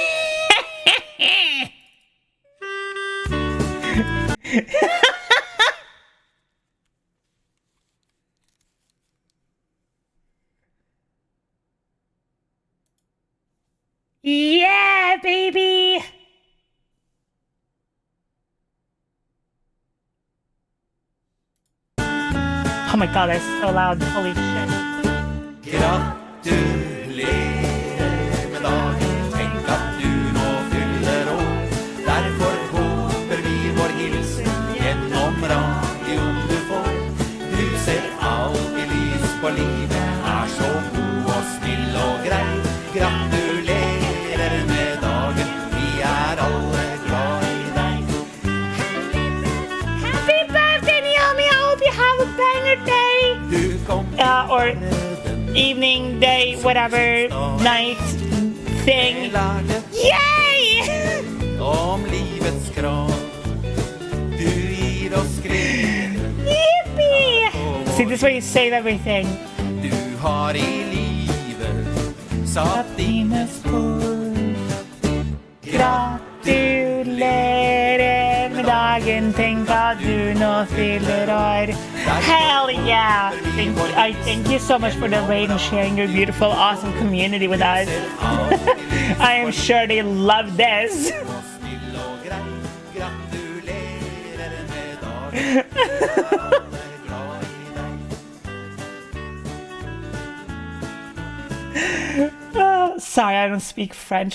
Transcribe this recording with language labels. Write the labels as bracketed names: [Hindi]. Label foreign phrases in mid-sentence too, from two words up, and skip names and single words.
[English] Yeah, baby! Oh my god, that's so loud. Holy shit. [Norwegian] Gratulerer med dagen, tenk at du nå fyller år. Derfor håper vi vår hilsen gjennom radioen du får. Du ser alltid lys på livet, så god og snill og grei. Gratulerer med dagen, vi alle glad i deg. [English] Happy birthday, Naomi! I hope you have a banger day! Or evening, day, whatever, night, thing. Yay! [Norwegian] Om livets krav, du gir oss skrevet. [English] Yippee! See, this is where you save everything. [Norwegian] Du har i livet satt dine spor. Gratulerer med dagen, tenk at du nå fyller år. [English] Hell yeah! I thank you so much for the raid and sharing your beautiful, awesome community with us. I am sure they love this. Oh, sorry, I don't speak French.